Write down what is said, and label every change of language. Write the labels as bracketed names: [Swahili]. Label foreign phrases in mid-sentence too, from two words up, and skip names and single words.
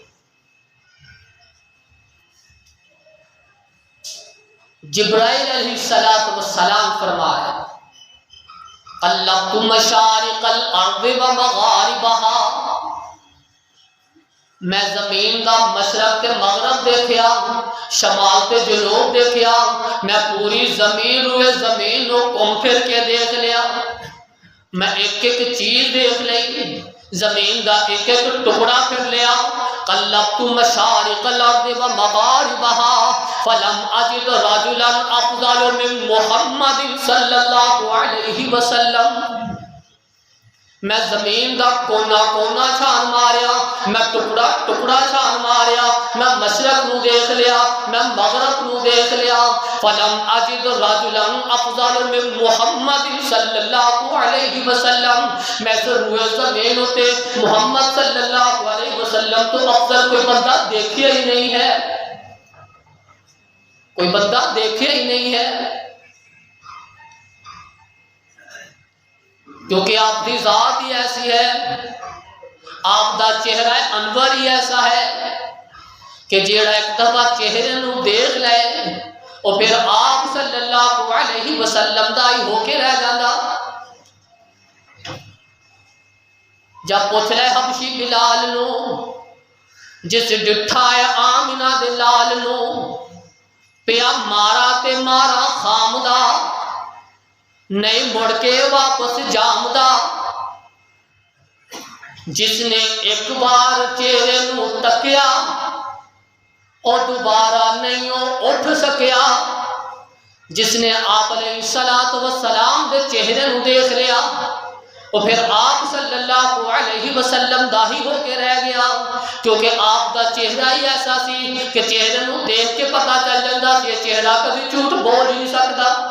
[Punjabi] جبرائیل [Arabic] علیہ الصلوۃ والسلام [Punjabi] فرمایا [Arabic] قلبت مشارق الارض و مغاربها، [Punjabi] میں زمین کا مشرق تے مغرب دیکھیا، شمال تے جنوب دیکھیا، میں پوری زمین روئے زمین نو گھوم پھر کے دیکھ لیا، میں ایک ایک چیز دیکھ لئی، زمین دا ایک ایک ٹکڑا پھر لیا۔ [Arabic] قلبت مشارق الارض و مغاربها فلم اجد رجلا افضل من محمد صلی اللہ علیہ وسلم، میں [Punjabi] زمین دا کونا کونا چھان ماریا، میں ٹکڑا ٹکڑا چھان ماریا، میں مشرق نو دیکھ لیا، میں مغرب نو دیکھ لیا، [Arabic] فلم اجد رجلا افضل من محمد صلی اللہ علیہ وسلم، [Punjabi] میں روئے زمین ہوتے محمد [Arabic] صلی اللہ علیہ وسلم [Punjabi] تو افضل کوئی بندہ دیکھیا ہی نہیں ہے، کوئی بندہ دیکھیا ہی نہیں ہے، کیونکہ آپ کی ذات ہی ایسی ہے، آپ دا چہرہ انور ہی ایسا ہے کہ جیڑا ایک دفعہ چہرے نو دیکھ لے اور پھر آپ [Arabic] صلی اللہ علیہ وسلم [Punjabi] دا ہی ہو کے رہ جاندہ۔ جب پوچھ لے حبشی بلال نو جس ڈٹھا ہے آمنہ دے لال نو، پیا مارا تے مارا خامدہ نہیں مڑ کے واپس جامدہ، جس نے ایک بار چہرے نو تکیا اور دوبارہ نہیں اٹھ سکیا، جس نے آپ [Arabic] علیہ الصلوۃ والسلام [Punjabi] دے چہرے نو دیکھ لیا اور پھر آپ [Arabic] صلی اللہ علیہ وسلم [Punjabi] دا ہی ہو کے رہ گیا، کیونکہ آپ دا چہرہ ہی ایسا سی کہ چہرے نو دیکھ کے پتہ چل جاتا کہ [Urdu] یہ چہرہ کبھی جھوٹ بول ہی نہیں سکتا۔